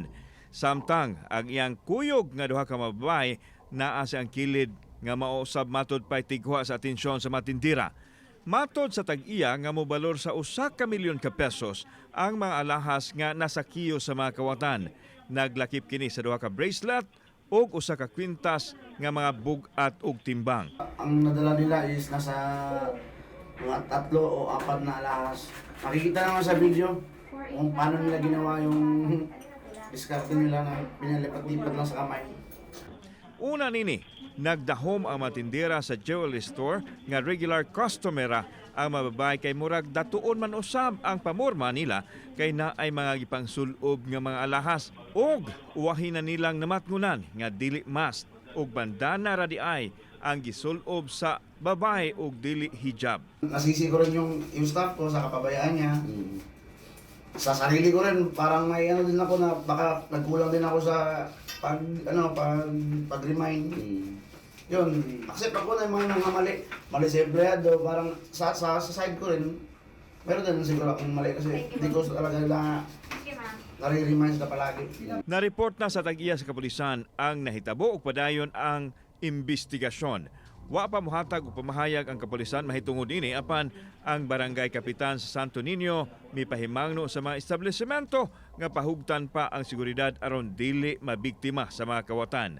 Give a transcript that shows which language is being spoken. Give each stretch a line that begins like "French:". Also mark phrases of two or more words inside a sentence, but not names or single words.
Cebuano: Samtang ang iyang kuyog nga duha ka mga babae naa sa ang kilid nga mausab matod pay tigwa sa atensyon sa matindira. Matod sa tag-iya nga mobalor sa 1 milyon ka pesos ang mga alahas nga nasa kiyo sa mga kawatan. Naglakip kini sa duha ka bracelet ug 1 ka kwintas nga mga bugat ug timbang.
Filipino: Ang nadala nila is nasa mga 3 o 4 na alahas. Makikita naman sa video kung paano nila ginawa yung diskarte nila na pinalipat-lipat lang sa kamay.
Cebuano: Una nini, nagdahom ang matindera sa
English: jewelry store
Cebuano: nga
English: regular customer
Cebuano: ang mababay kay murag datuon man usab ang pamorma nila kay naay mga gipangsulob nga mga alahas ug uwahin na nilang namatngunan nga dili mask ug bandana ra di ay ang gisulob sa babae ug dili hijab.
Filipino: Nasisi ko rin yung staff ko sa kapabayaan niya. Sa sarili ko rin parang may ano din ako na baka nagkulang din ako sa pag-remind. Yun, accept ako na yung mga mali sa empleyado, parang sa side ko rin, meron din siguro akong mali kasi hindi ko talaga nare-remind na palagi.
Cebuano: Nareport na sa tag-iya sa kapulisan ang nahitabo ug padayon ang investigasyon. Wa pa mohatag og pamahayag ang kapulisan mahitungod ini apan ang barangay kapitan sa Santo Niño mipahimangno sa mga establishmento nga pahugtan pa ang seguridad aron dili mabiktima sa mga kawatan.